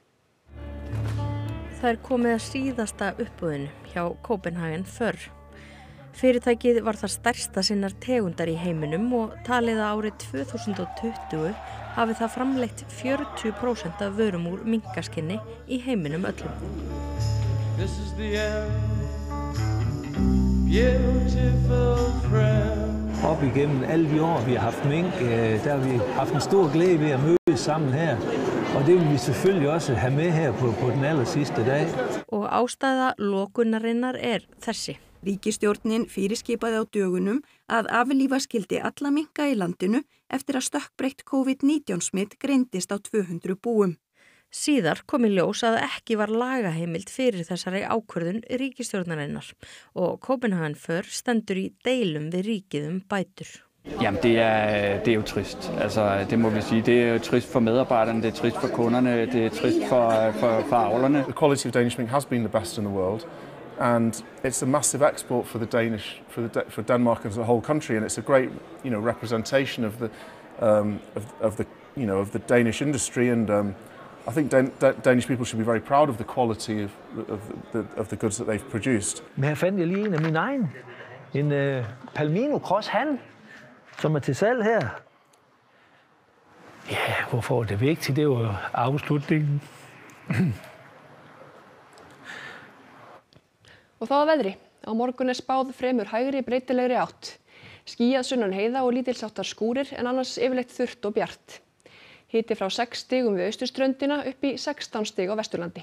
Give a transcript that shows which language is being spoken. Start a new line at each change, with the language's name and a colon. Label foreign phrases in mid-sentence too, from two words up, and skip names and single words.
Icelandic: Það komið að síðasta uppboðinu hjá Copenhagen Fur. Fyrirtækið var það stærsta sinnar tegundar í heiminum og talið að árið 2020 hafi það framleitt 40% af vörum úr minkaskinni í heiminum öllum.
English: This is the end, beautiful friend.
Danish: Op igennem alle de år, vi har haft mink, der har vi haft en stor glæde ved at mødes sammen her. Og det vil vi selvfølgelig også have med her på den aller sidste dag.
Icelandic: Og ástæða lokunarinnar þessi. Ríkisstjórnin fyrirskipaði á dögunum að aflífa skyldi alla minka í landinu eftir að stökkbreytt COVID-19 smitt greindist á 200 búum. Síðar kom í ljós að ekki var lagaheimild fyrir þessari ákvörðun ríkisstjórnarinnar og Copenhagen Fur stendur í deilum við ríkið bætur.
Danish: Jamen det er jo trist. Altså det må vi sige. Det er jo trist for medarbejderne, det er trist for kunderne, det er trist for avlerne.
English: The quality of Danish mink has been the best in the world. And it's a massive export for for Denmark as a whole country, and it's a great, representation of the Danish industry. And I think Danish people should be very proud of the quality of the goods that they've produced.
Danish: Men her fandt jeg lige en af mine egne, en Palmino Cross Han, som til salg her. Ja, hvorfor det vigtigt? Det var afslutningen.
Icelandic: Og þá að veðri. Á morgun spáð fremur hægri breytilegri átt. Skýjað sunnan heiða og lítilsháttar skúrir en annars yfirleitt þurrt og bjart. Hiti frá 6 stigum við austurströndina upp í 16 stig á Vesturlandi.